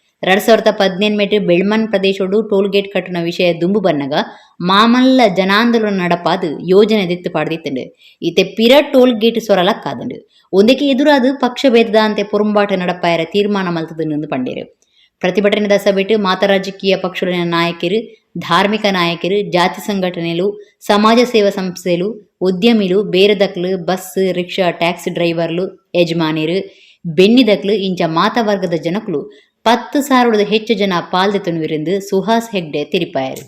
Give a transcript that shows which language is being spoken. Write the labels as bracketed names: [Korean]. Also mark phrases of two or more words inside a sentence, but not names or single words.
[Tulu] 2018 ಬೆಳ್ಮನ್ ಪ್ರದೇಶಡು ಟೋಲ್ ಗೇಟ್ ಕಟ್ಟಣ ವಿಷಯ ದುಂಬು ಬನ್ನಗ ಮಾಮಲ್ಲ ಜನಾಂದೋಲನ ನಡಪಾದು ಯೋಜನೆ ದೆತ್ತು ಪಾಡ್ದಿತ್ತಂಡು. ಇತ್ತೆ ಪಿರ ಟೋಲ್ ಗೇಟ್ ಸೊರಲಕ್ಕಾದಂಡು. ಒಂದಕ್ಕೆ ಎದುರಾದು ಪಕ್ಷ ಭೇದದ ಅಂತೆ ಪೊರಂಬಾಟ ನಡಪಾಯರ ತೀರ್ಮಾನ ಮಲ್ತದನ್ನು ಪಂಡೇರು. ಪ್ರತಿಭಟನೆದ ಸಭೆಟ್ಟು ಮಾತ ರಾಜಕೀಯ ಪಕ್ಷಗಳ ನಾಯಕರು, ಧಾರ್ಮಿಕ ನಾಯಕರು, ಜಾತಿ ಸಂಘಟನೆಲು, ಸಮಾಜ ಸೇವಾ ಸಂಸ್ಥೆಲು, ಉದ್ಯಮಿಲು, ಬೇರೆದಕ್ಲು, ಬಸ್, ರಿಕ್ಷಾ, ಟ್ಯಾಕ್ಸಿ ಡ್ರೈವರ್ಲು, ಯಜಮಾನಿರು, ಬೆನ್ನಿದಕ್ಲು ಇಂಚ ಮಾತವರ್ಗದ ಜನಕಲು 10,000 ಹೆಚ್ಚು ಜನ ಪಾಲ್ದೆತನುವಿರೆಂದು ಸುಹಾಸ್ ಹೆಗ್ಡೆ ತಿರಿಪಾಯರು.